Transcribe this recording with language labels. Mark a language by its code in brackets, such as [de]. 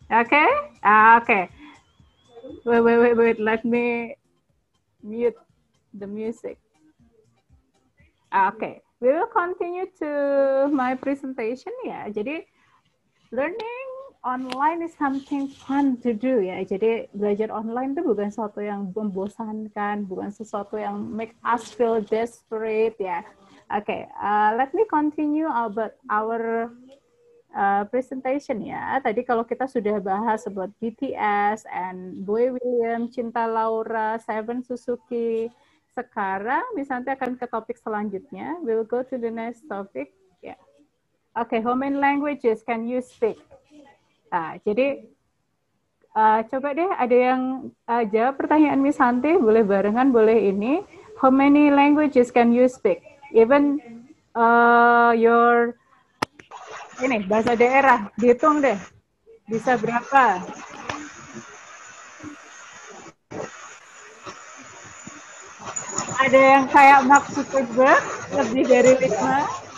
[en] Okay? Okay. Wait. Let me mute the music. Okay. We will continue to my presentation ya. Jadi, learning online is something fun to do ya. [id] Jadi, belajar online itu bukan sesuatu yang membosankan, bukan sesuatu yang [en] make us feel desperate [id] ya. [en] Okay, let me continue about our presentation ya. [id] Tadi kalau kita sudah bahas about BTS and Boy William, Cinta Laura, Seven Suzuki. Sekarang misalnya akan ke topik selanjutnya. [en] We'll go to the next topic. Yeah. Okay, how many languages can you speak? [id] Jadi coba deh ada yang jawab pertanyaan Miss Santi, boleh barengan, boleh ini. [en] How many languages can you speak? Even your [id] ini bahasa daerah, dihitung deh, bisa berapa? Ada yang kayak Mark Zuckerberg, lebih dari 5?